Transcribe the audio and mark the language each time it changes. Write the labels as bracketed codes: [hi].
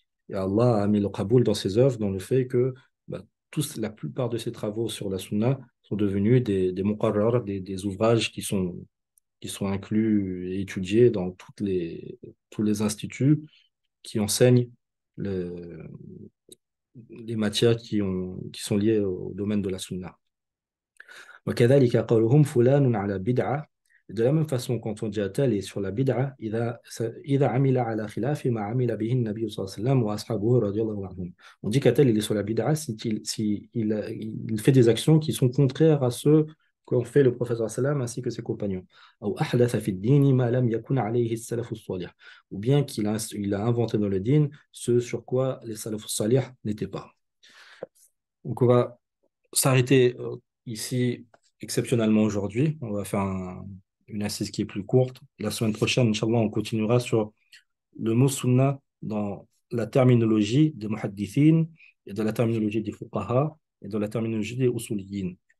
[fr] Et Allah a mis le qaboul dans ses œuvres, dans le fait que bah, la plupart de ses travaux sur la sunna sont devenus des muqarrar, des ouvrages qui sont inclus et étudiés dans tous les instituts qui enseignent le, les matières qui sont liées au domaine de la sunna. [ar] وكذلك قولهم فلان على بدعة. [fr] De la même façon, quand on dit à tel est sur la bid'a, [ar] إذا عمل على خلاف ما عمل به النبي صلى الله عليه وسلم وأصحابه رضي الله عنهم. [fr] On dit qu'à tel il est sur la bid'a il fait des actions qui sont contraires à ceux qu'ont fait le prophète صلى الله عليه وسلم ainsi que ses compagnons. [ar] أو أحدث في الدين ما لم يكن عليه السلف الصالح. [fr] Ou bien il a inventé dans le din ce sur quoi les salaf salih n'étaient pas. Donc on va s'arrêter ici exceptionnellement aujourd'hui. On va faire une assise qui est plus courte. La semaine prochaine, Inch'Allah, on continuera sur le mot sunnah dans la terminologie des muhaddithin et dans la terminologie des fuqaha et dans la terminologie des usuliyin.